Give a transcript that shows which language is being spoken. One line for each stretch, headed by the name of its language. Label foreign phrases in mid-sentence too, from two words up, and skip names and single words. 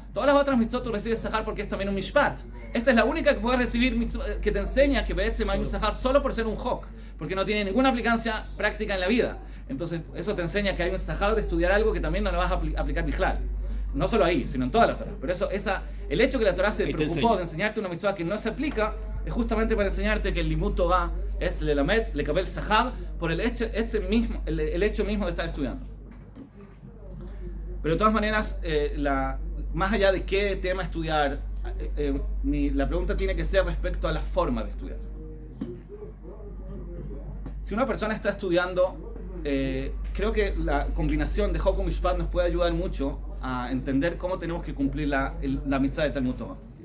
Spanish: Todas las otras mitzvot tú recibes sahar porque es también un mishpat. Esta es la única que puedes recibir que te enseña que be'etzem hay un sahar solo por ser un hok, porque no tiene ninguna aplicancia práctica en la vida. Entonces eso te enseña que hay un sahar de estudiar algo que también no lo vas a aplicar bijlal. No solo ahí, sino en toda la Torah. Pero el hecho que la Torah se preocupó de enseñarte una mitzvah que no se aplica es justamente para enseñarte que el
Hebrew: לימוד תורה
Spanish: es
Hebrew: ללמד, לקבל שכר,
Spanish: por el hecho mismo de estar estudiando. Pero de todas maneras, más allá de qué tema estudiar, la pregunta tiene que ser respecto a la forma de estudiar. Si una persona está estudiando, creo que la combinación de Hok y Mishpat nos puede ayudar mucho a entender cómo tenemos que cumplir la mitzvah de
Hebrew: תלמוד תורה.